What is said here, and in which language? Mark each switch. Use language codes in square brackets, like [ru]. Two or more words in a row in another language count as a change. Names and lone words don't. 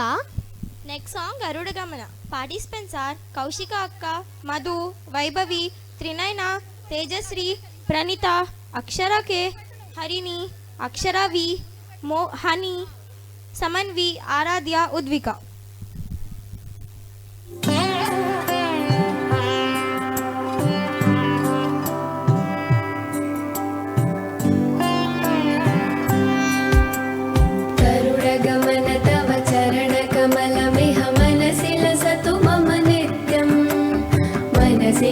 [en] next song Garuda Gamana. Participants are Kaushika Akka, Madhu, Vaibhavi, Trinayana, Tejashri, Praneetha, Akshara K, Harini, Akshara V, Honey, Samanvi, Aaradhya, Udvika. [sa] गरुडगमन तव चरणकमलमिह मनसि लसतु मम नित्यं मनसि